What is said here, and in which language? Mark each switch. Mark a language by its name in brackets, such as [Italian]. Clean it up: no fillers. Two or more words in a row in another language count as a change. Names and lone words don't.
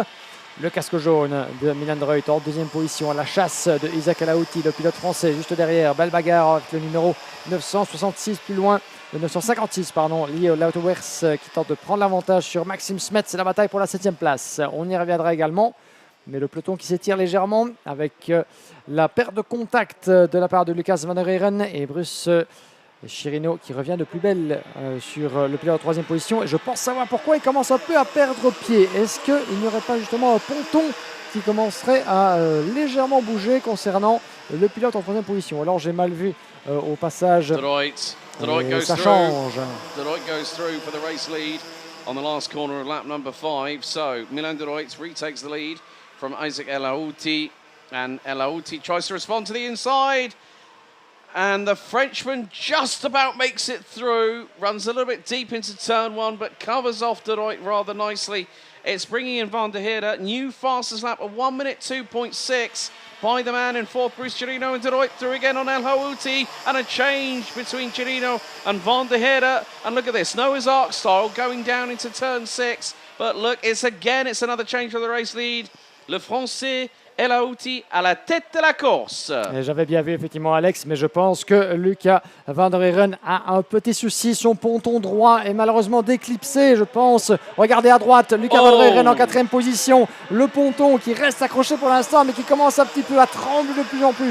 [French] Le casque jaune de Milan de Ruyt en deuxième position à la chasse de Isaac Elahouti, le pilote français juste derrière. Belle bagarre avec le numéro 966 plus loin, le 956 pardon, lié au Lautowers qui tente de prendre l'avantage sur Maxime Smet. C'est la bataille pour la 7e place. On y reviendra également. Mais le peloton qui s'étire légèrement avec la perte de contact de la part de Lucas van der Heeren et Bruce Chirino qui revient de plus belle sur le pilote en 3e position. Et je pense savoir pourquoi il commence un peu à perdre pied. Est-ce qu'il n'y aurait pas justement un ponton qui commencerait à légèrement bouger concernant le pilote en 3e position? Alors j'ai mal vu au passage. De Ruyt Et [English] goes [French] ça [English] through. [French] change. [English] De Ruyt goes through for the race lead on the last corner of lap number 5. So Milan De Ruyt retakes the lead from Isaac El Aouti, and El Aouti tries to respond to the inside. And the Frenchman just about makes it through, runs a little bit deep into turn 1, but covers off De Ruyt rather nicely. It's bringing in Van der Heerde, new fastest lap of 1 minute 2.6 by the man in 4th, Bruce Chirino, and De Ruyt through again on El Aouti, and a change between Chirino and Van der Heerde. And look at this, Noah's Ark style going down into turn 6, but look, it's another change for the race lead. [French] Le Français El Aouti à la tête de la course. J'avais bien vu effectivement Alex, mais je pense que Lucas Van der Heeren a un petit souci. Son ponton droit est malheureusement déclipsé, je pense. Regardez à droite, Lucas Van der Heeren en 4e position. Le ponton qui reste accroché pour l'instant, mais qui commence un petit peu à trembler de plus en plus.